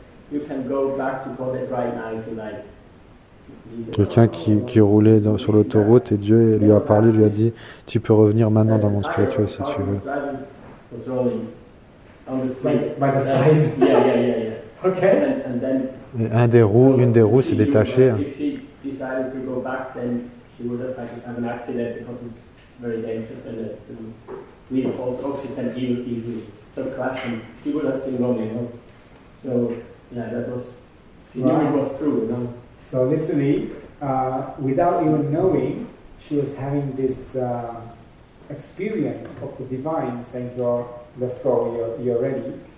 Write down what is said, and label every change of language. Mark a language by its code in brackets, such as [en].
[en] You can go back to Kodet right now to like. [fr] Quelqu'un qui roulait sur l'autoroute et Dieu lui a parlé, lui a dit tu peux revenir maintenant dans le monde spirituel si tu veux. [en] By the side. Yeah. Okay. And then [fr] Une des roues s'est détachée. [en] if she decided to go back, then she would have an accident because it's very dangerous and the wheel falls off. She can easily just crash and she would have been wrong, you know. So yeah, that was. She knew it was true, you know. So literally, without even knowing, she was having this experience of the divine saying to her, let's go, you're ready.